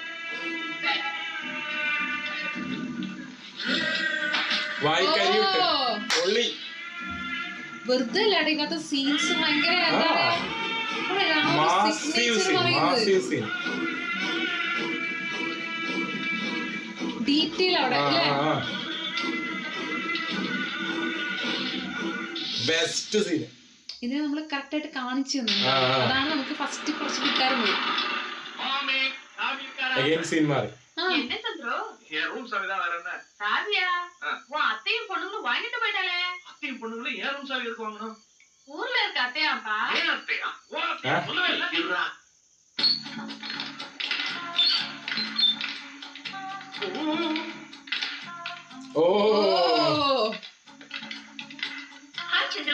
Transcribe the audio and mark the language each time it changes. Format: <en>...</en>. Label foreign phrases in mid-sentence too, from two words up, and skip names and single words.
<ml>വെറുതെ അല്ലാടെ ഇങ്ങനത്തെ സീൻസ് ഭയങ്കര ഡീറ്റെയിൽ അവിടെ അല്ലേ.</ml> <en>best scene</en> <ml>ഇതിനെ നമ്മള് കറക്റ്റ് ആയിട്ട് കാണിച്ചു തന്നു. അതാണ് നമുക്ക് ഫസ്റ്റ് കുറച്ച് കിട്ടാറുണ്ട്.</ml> <ta>என்ன சந்திரம் என் ரூம் சாவி தான் வேற என்ன? சாவியா? உன் அத்தையும் பொண்ணுங்களும் வாங்கிட்டு போயிட்டாலே. அத்தையும் பொண்ணுங்களும் ஏன் ரூம் சாவி எதுக்கு வாங்கணும்? ஊர்ல இருக்க அத்தையாப்பா. ஏன் அத்தையா? ஓ அத்தையா சொல்லவே இல்ல. இருடா. ஹாய் சந்திரு.</ta>